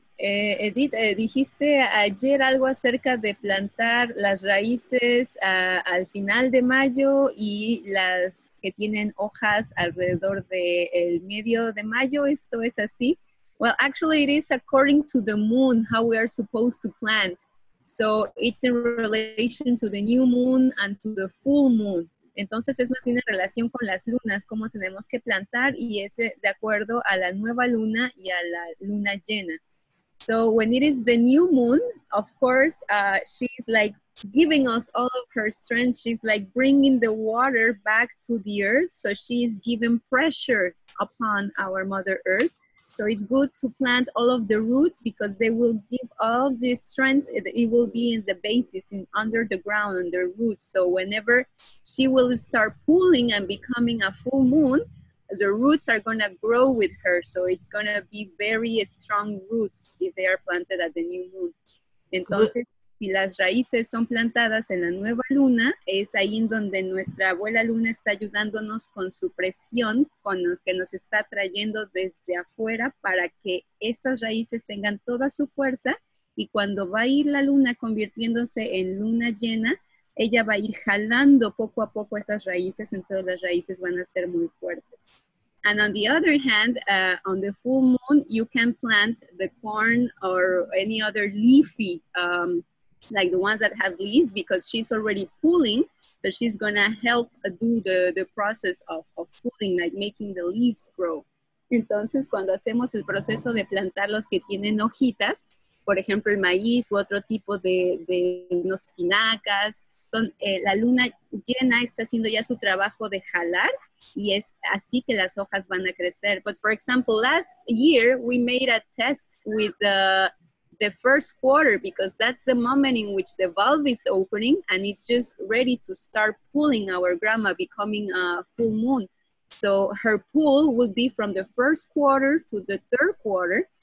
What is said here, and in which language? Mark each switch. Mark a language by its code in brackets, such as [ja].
[es] Edith, dijiste ayer algo acerca de plantar las raíces al final de mayo y las que tienen hojas alrededor del medio de mayo. ¿Esto es así? [en] Well, actually it is according to the moon how we are supposed to plant. So it's in relation to the new moon and to the full moon. [es] Entonces es más bien en relación con las lunas, cómo tenemos que plantar, y es de acuerdo a la nueva luna y a la luna llena. [en] So when it is the new moon, of course, she's like giving us all of her strength. She's like bringing the water back to the earth. So she's giving pressure upon our Mother Earth. So it's good to plant all of the roots because they will give all this strength. It will be in the basis, under the ground, on the roots. So whenever she will start pulling and becoming a full moon, the roots are going to grow with her. So it's going to be very strong roots if they are planted at the new moon. [es] Entonces, si las raíces son plantadas en la nueva luna, es ahí en donde nuestra abuela luna está ayudándonos con su presión, con los que nos está trayendo desde afuera para que estas raíces tengan toda su fuerza, y cuando va a ir la luna convirtiéndose en luna llena, ella va a ir jalando poco a poco esas raíces, entonces las raíces van a ser muy fuertes. [en] And on the other hand, on the full moon, you can plant the corn or any other leafy, like the ones that have leaves, because she's already pulling, so she's gonna help do the process of pulling, like making the leaves grow. [es] Entonces, cuando hacemos el proceso de plantar los que tienen hojitas, por ejemplo, el maíz u otro tipo de espinacas, la luna llena está haciendo ya su trabajo de jalar y es así que las hojas van a crecer. [en] But for example, last year we made a test with the first quarter because that's the moment in which the valve is opening and it's just ready to start pulling our grandma, becoming a full moon. So her pull would be from the first quarter to the third quarter.